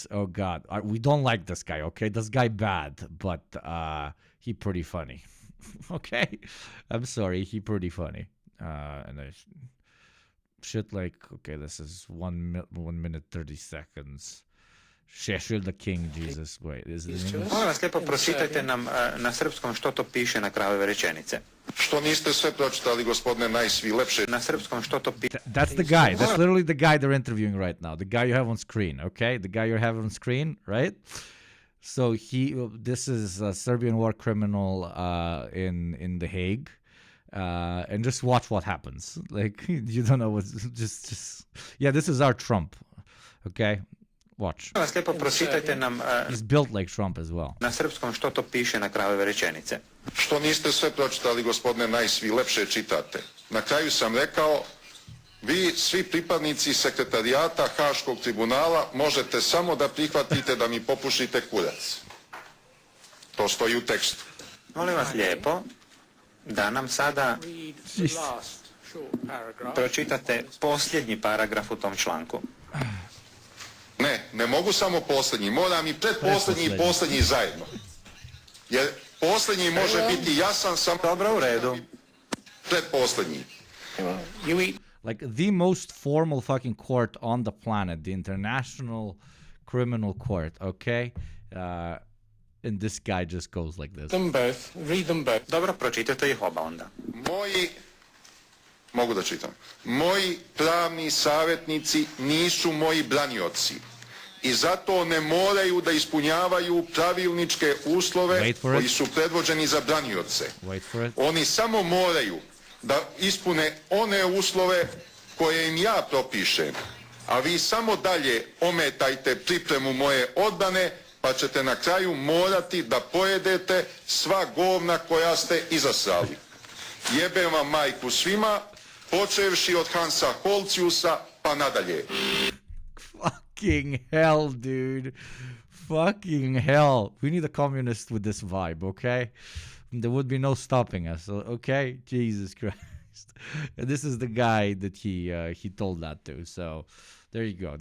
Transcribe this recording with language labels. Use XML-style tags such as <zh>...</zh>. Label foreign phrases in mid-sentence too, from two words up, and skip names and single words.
<en>Oh God, we don't like this guy. Okay, this guy bad, but he pretty funny. Okay, I'm sorry, he pretty funny. And shit like, okay, this is 1 minute 30 seconds. Shešil the King, Jesus. Wait, is it in English?</en> <sr>Molim vas lijepo, pročitajte nam na srpskom što to piše na kraju ove rečenice. Što niste sve pročitali, gospodine Nice, vi lepše. Na srpskom što to piše.</sr> <en>That's the guy. That's literally the guy they're interviewing right now. The guy you have on screen, okay? The guy you have on screen, right? So this is a Serbian war criminal in The Hague. And just watch what happens. Like, you don't know what's just yeah, this is our Trump. Okay? Watch.</en> <sr>Molim vas lijepo, pročitajte nam</sr> <en>He's built like Trump as well.</en> <sr>na srpskom što to piše na kraju ove rečenice. Što niste sve pročitali, gospodine Nice, vi lepše čitate. Na kraju sam rekao, vi svi pripadnici sekretarijata Haškog tribunala možete samo da prihvatite da mi popušite kurac. To stoji u tekstu. Molim vas lijepo da nam sada pročitate posljednji paragraf u tom članku. Ne mogu samo posljednji, moram i predposljednji i posljednji zajedno. Jer posljednji može biti jasan samo... Dobro, u redu. Predposljednji.</sr> <en>Like the most formal fucking court on the planet, the International Criminal Court, okay? And this guy just goes like this. Them both. Read them both.</en> <sr>Dobro, pročitajte ih oba onda. Mogu da čitam. Moji pravni savjetnici nisu moji branioci i zato ne moraju da ispunjavaju pravilničke uslove koji su predvođeni za branioce. Oni samo moraju da ispune one uslove koje im ja propišem, a vi samo dalje ometajte pripremu moje odbrane, pa ćete na kraju morati da pojedete sva govna koja ste izasrali. Jebem vam majku svima, počevši od Hansa Holciusa pa nadalje.</sr> <en>Fucking hell, dude. Fucking hell. We need a communist with this vibe, okay? There would be no stopping us, okay? Jesus Christ. And this is the guy that he told that to, so there you go.</en>